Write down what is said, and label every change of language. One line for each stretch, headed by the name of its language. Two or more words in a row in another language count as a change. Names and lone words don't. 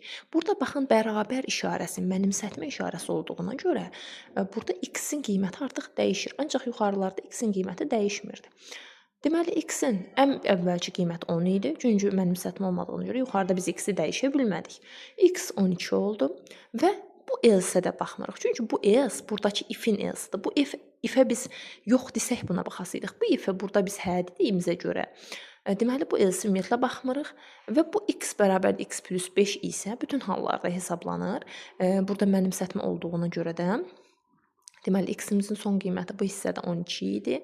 Azerbaijani: Burada baxın bərabər işarəsi, mənimsətmə işarəsi olduğuna görə burada x-in qiyməti artıq dəyişir. Ancaq yuxarılarda x-in qiyməti dəyişmirdi. Deməli x-in ən əvvəlki qiyməti 10 idi. Çünki mənimsətmə olmadığına görə yuxarıda biz x-i dəyişə bilmədik. X 12 oldu və bu else-ə də baxmırıq. Çünki bu else buradakı if-in else-dır. Bu ifə biz yox desək buna baxasıydıq. Bu ifə burada biz hə dediyimizə görə deməli bu else ümumiyyətlə baxmırıq və bu x bərabər x plus 5 isə bütün hallarda hesablanır. Burada mənimsətmə olduğuna görə də deməli x-imizin son qiyməti bu hissədə 12 idi.